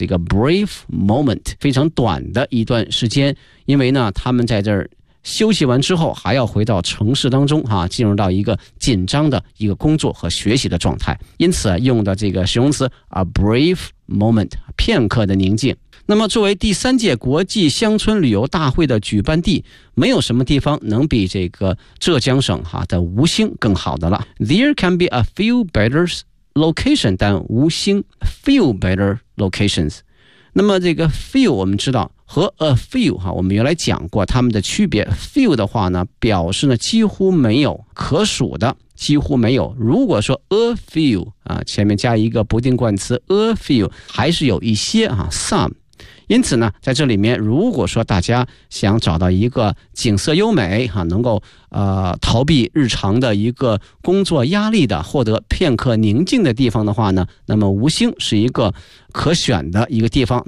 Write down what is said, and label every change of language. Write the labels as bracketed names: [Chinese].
[Chinese] 这个 brief moment 非常短的一段时间，因为呢他们在这儿休息完之后还要回到城市当中哈，进入到一个紧张的一个工作和学习的状态，因此用的这个形容词 a brief moment， 片刻的宁静。那么作为第三届国际乡村旅游大会的举办地，没有什么地方能比这个浙江省哈的吴兴更好的了。 [English] There can be a few better locations than 吴兴， few better locations。 [Chinese] 那么这个 few 我们知道和 a few 哈，我们原来讲过他们的区别。 few 的话呢表示呢几乎没有，可数的几乎没有。如果说 a few 啊，前面加一个不定冠词 a few， 还是有一些啊 some。因此呢在这里面，如果说大家想找到一个景色优美哈，能够逃避日常的一个工作压力的，获得片刻宁静的地方的话呢，那么吴兴是一个可选的一个地方。